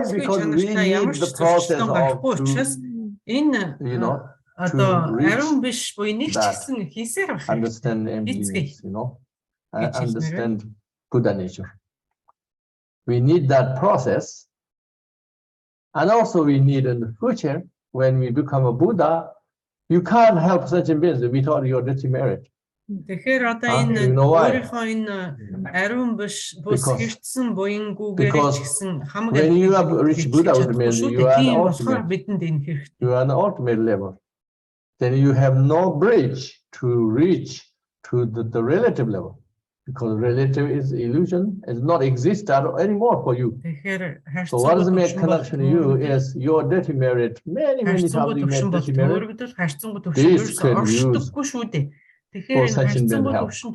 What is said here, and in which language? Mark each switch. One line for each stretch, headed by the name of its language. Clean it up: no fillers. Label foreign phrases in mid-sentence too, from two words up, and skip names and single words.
English: Because we need the process of you know, to reach that, understand emptiness, you know, and understand Buddha nature. We need that process. And also we need in the future, when we become a Buddha, you can't help such a business without your dirty merit.
Mongolian: Тэгэхээр одоо
English: You know why?
Mongolian: өөрийнхөө энэ ариун биш бус хэрэгцсэн буянгүйгээр ч гэсэн хамаг
English: when you have reached Buddhahood means you are an ultimate,
Mongolian: бидэнд энэ хэрэгтэй.
English: you are an ultimate level. Then you have no bridge to reach to the relative level. Because relative is illusion, is not exist anymore for you. So what does make connection to you is your dirty merit. Many times you made dirty merit. This can use for such in help.